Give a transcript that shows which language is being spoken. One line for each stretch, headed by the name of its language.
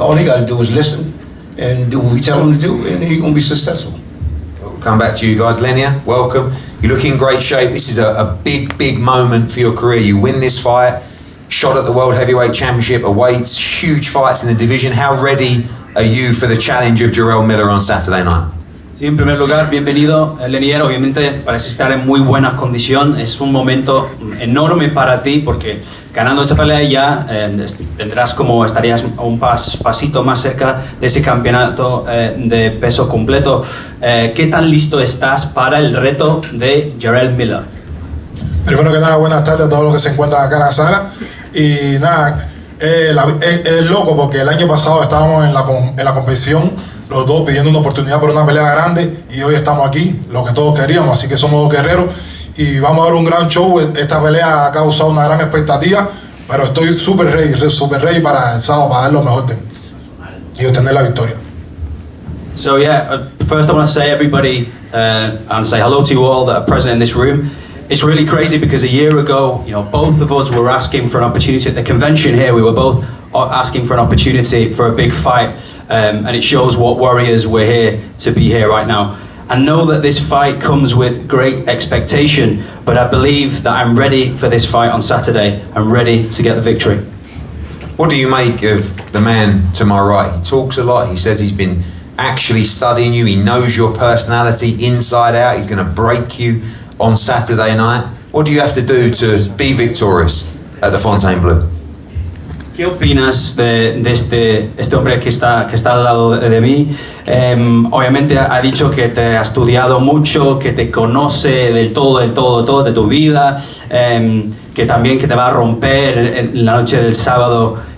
English: All he got to do is listen and do what we tell him to do, and he's gonna be successful. We'll come back to you guys. Lenier, welcome. You look in great shape. This is a big moment for your career. You win this fight, shot at the World Heavyweight Championship, awaits huge fights in the division. How ready are you for the challenge of Jarrell Miller on Saturday night?
Spanish: Sí, en primer lugar, bienvenido, Lenier. Obviamente parece estar en muy buena condición. Es un momento enorme para ti porque ganando esa pelea ya estarías un pasito más cerca de ese campeonato de peso completo. ¿Qué tan listo estás para el reto de Jarrell Miller? Primero que nada, buenas tardes a todos los que se encuentran acá en la sala. Y nada, es loco porque el año pasado estábamos en la competición, los dos pidiendo una oportunidad por una pelea grande, y hoy estamos aquí, lo que todos queríamos, así que somos dos guerreros y vamos a dar un gran show. Esta pelea ha causado una gran expectativa, pero estoy súper ready para el sábado para dar lo mejor de mí y obtener la victoria.
English: So yeah, first I want to say everybody and say hello to you all that are present in this room. It's really crazy because a year ago, you know, both of us were asking for an opportunity at the convention here. We were both asking for an opportunity for a big fight, and it shows what warriors we're here to be here right now. I know that this fight comes with great expectation, but I believe that I'm ready for this fight on Saturday. I'm ready to get the victory. What do you make of the man to my right? He talks a lot. He says he's been actually studying you. He knows your personality inside out. He's going to break you on Saturday night. What do you have to do to be victorious at the Fontainebleau?
Spanish: ¿Qué opinas de este hombre que está al lado de mí? Obviamente ha dicho que te ha estudiado mucho, que te conoce del todo de tu vida, que también que te va a romper en la noche del sábado.